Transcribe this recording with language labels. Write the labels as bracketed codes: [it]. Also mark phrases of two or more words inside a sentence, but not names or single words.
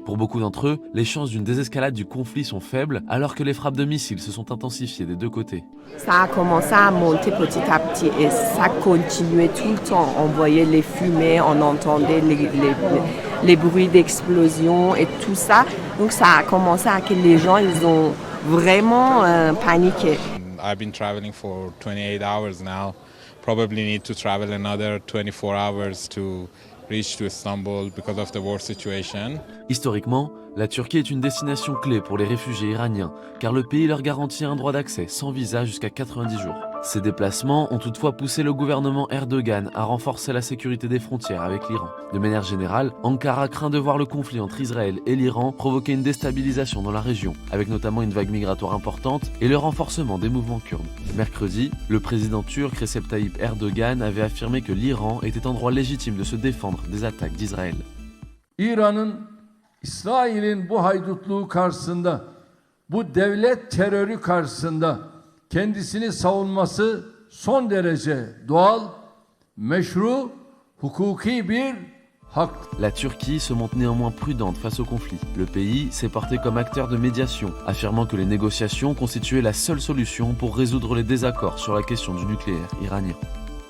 [fr] Pour beaucoup d'entre eux, les chances d'une désescalade du conflit sont faibles, alors que les frappes de missiles se sont intensifiées des deux côtés. Ça a commencé à monter petit à petit et ça continuait tout le temps. On voyait les fumées, on entendait les bruits d'explosion et tout ça. Donc ça a commencé à que les gens ils ont vraiment paniqué. [en] I've been traveling for 28 hours now. Probably need to travel another 24 hours to reach to Istanbul because of the war situation. [fr] Historiquement, la Turquie est une destination clé pour les réfugiés iraniens, car le pays leur garantit un droit d'accès sans visa jusqu'à 90 jours. Ces déplacements ont toutefois poussé le gouvernement Erdogan à renforcer la sécurité des frontières avec l'Iran. De manière générale, Ankara craint de voir le conflit entre Israël et l'Iran provoquer une déstabilisation dans la région, avec notamment une vague migratoire importante et le renforcement des mouvements kurdes. Mercredi, le président turc Recep Tayyip Erdogan avait affirmé que l'Iran était en droit légitime de se défendre des attaques d'Israël. [tr] İran'ın İsrail'in bu haydutluğu karşısında, bu devlet terörü karşısında kendisini savunması son derece doğal, meşru, hukuki bir hak. [fr] La Turquie se montre néanmoins prudente face au conflit. Le pays s'est porté comme acteur de médiation, affirmant que les négociations constituaient la seule solution pour résoudre les désaccords sur la question du nucléaire iranien.